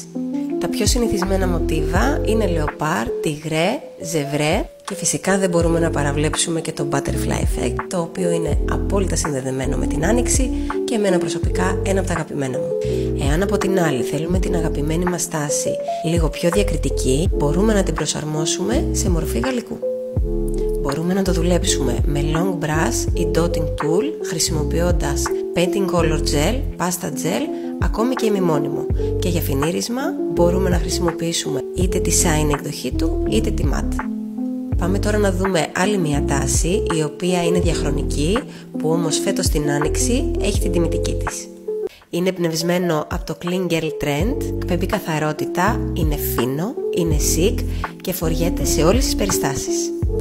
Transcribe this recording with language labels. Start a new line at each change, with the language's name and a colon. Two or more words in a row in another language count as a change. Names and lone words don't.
Greek: Τα πιο συνηθισμένα μοτίβα είναι λεοπάρ, τιγρέ, ζευρέ και φυσικά δεν μπορούμε να παραβλέψουμε και το
English: butterfly effect,
Greek: το οποίο είναι απόλυτα συνδεδεμένο με την άνοιξη και εμένα προσωπικά ένα από τα αγαπημένα μου. Εάν από την άλλη θέλουμε την αγαπημένη μας τάση λίγο πιο διακριτική, μπορούμε να την προσαρμόσουμε σε μορφή γαλλικού. Μπορούμε να το δουλέψουμε με
English: long brush
Greek: ή
English: dotting tool,
Greek: χρησιμοποιώντας
English: painting color gel, pasta gel,
Greek: ακόμη και ημιμόνιμο. Και για φινίρισμα μπορούμε να χρησιμοποιήσουμε είτε τη shine εκδοχή του είτε τη matte. Πάμε τώρα να δούμε άλλη μια τάση, η οποία είναι διαχρονική, που όμως φέτος την άνοιξη έχει την τιμητική της. Είναι εμπνευσμένο από το
English: clean girl trend,
Greek: εκπέμπει καθαρότητα, είναι φίνο, είναι chic και φοριέται σε όλες τις περιστάσεις.